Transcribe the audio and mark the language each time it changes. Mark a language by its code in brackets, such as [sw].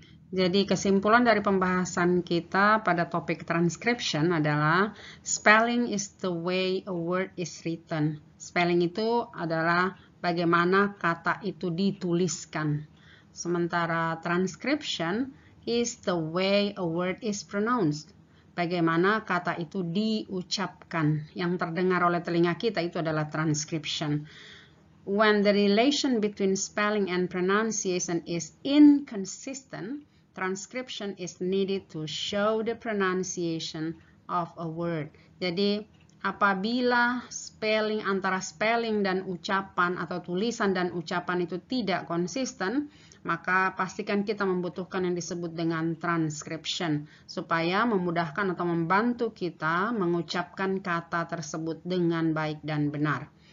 [id] Jadi kesimpulan dari pembahasan kita pada topik transcription adalah [en] spelling is the way a word is written. [id] Spelling itu adalah bagaimana kata itu dituliskan. Sementara [en] transcription is the way a word is pronounced. [id] Bagaimana kata itu diucapkan. Yang terdengar oleh telinga kita itu adalah transcription. [en] When the relation between spelling and pronunciation is inconsistent, transcription is needed to show the pronunciation of a word. [id] Jadi apabila spelling antara spelling dan ucapan atau tulisan dan ucapan itu tidak konsisten, maka pastikan kita membutuhkan yang disebut dengan transcription supaya memudahkan atau membantu kita mengucapkan kata tersebut dengan baik dan benar.